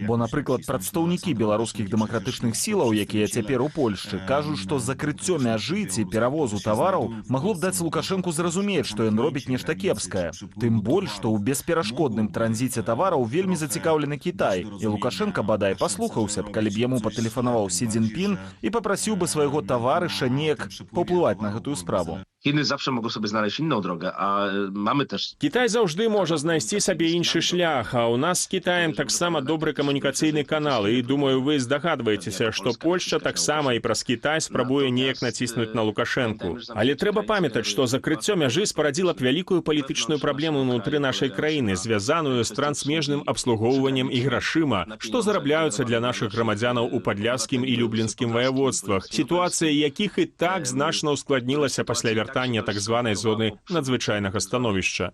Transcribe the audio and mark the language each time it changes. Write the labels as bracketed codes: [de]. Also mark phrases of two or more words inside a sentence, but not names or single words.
[be] Бо, напрыклад, прадстаўнікі беларускіх дэмакратычных сілаў, якія цяпер у Польшчы, кажуць, што закрыццё мяжы ці перавозу тавараў магло б даць Лукашэнку зразумець, што ён робіць нешта кепскае. Тым больш, што ў бесперашкодным транзіце тавараў вельмі зацікаўлены Кітай. І Лукашэнка, бадай, паслухаўся б, калі б яму патэлефанаваў Сі Цзіньпін і папрасіў бы свайго таварыша неяк паўплываць на гэтую справу. [pl] Chiny zawsze mogą sobie znaleźć inną drogę, a mamy też... [be] Кітай заўжды можа знайсці сабе іншы шлях, а ў нас з Кітаем таксама добры камунікацыйны канал. І, думаю, вы здагадваецеся, што Польшча таксама і праз Кітай спрабуе неяк націснуць на Лукашэнку. Але трэба памятаць, што закрыццё мяжы спарадзіла б вялікую палітычную праблему ўнутры нашай краіны, звязаную з трансмежным абслугоўваннем і грашыма, што зарабляюцца для нашых грамадзянаў у падляшскім і люблінскім ваяводствах, сітуацыя якіх і так значна ўскладнілася пасля вяртання так званай зоны надзвычайнага становішча.